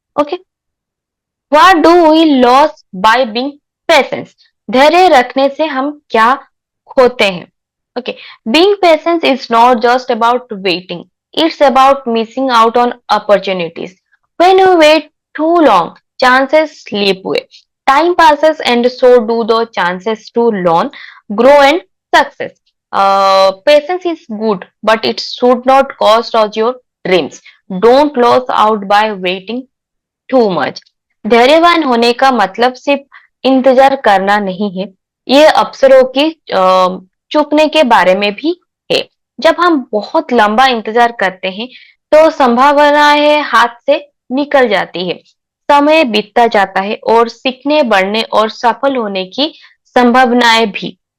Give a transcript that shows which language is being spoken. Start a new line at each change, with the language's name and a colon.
English: okay, what do we loss by being patience,
Hindi: धैर्य रखने से हम क्या खोते हैं?
English: Okay, being patience is not just about waiting, it's about missing out on opportunities. When you wait too long, chances slip away. Time passes and so do the chances to learn, grow and success. Patience is good, but it should not cost us your dreams. Don't lose out by waiting too much.
Hindi: धैर्यवान होने का मतलब सिर्फ इंतजार करना नहीं है, ये अवसरों की चूकने के बारे में भी है। जब हम बहुत लंबा इंतजार करते हैं तो संभावनाएं हाथ से निकल जाती है, समय बीतता जाता है, और सीखने, बढ़ने और सफल होने की संभावनाएं भी।